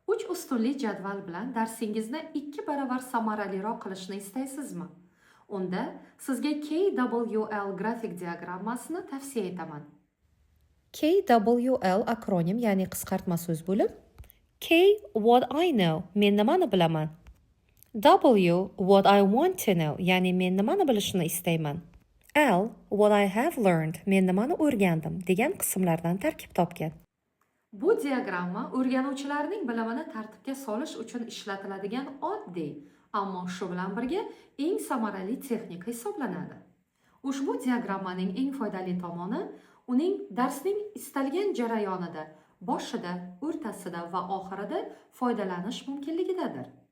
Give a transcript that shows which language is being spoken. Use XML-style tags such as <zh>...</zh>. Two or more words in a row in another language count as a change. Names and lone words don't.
<uz>ustunli jadval bilan darsingizni 2 baravar samaraliroq qilishni istaysizmi? Unda sizga KWL grafik diagrammasini tavsiya etaman. KWL akronim, ya'ni qisqartma so'z bo'lib,</uz> <en>K what I know,</en> <uz>men nimani bilaman.</uz> <en>W what I want to know,</en> <uz>ya'ni men nimani bilishni istayman.</uz> <en>L what I have learned,</en> <uz>men nimani o'rgandim degan qismlardan tarkib topgan. Bu diagramma o'rganuvchilarning bilimini tartibga solish uchun ishlatiladigan oddiy, ammo shu bilan birga eng samarali texnika hisoblanadi. Ushbu diagrammaning eng foydali tomoni uning darsning istalgan jarayonida, boshida, o'rtasida va oxirida foydalanish mumkinligidadir.</uz>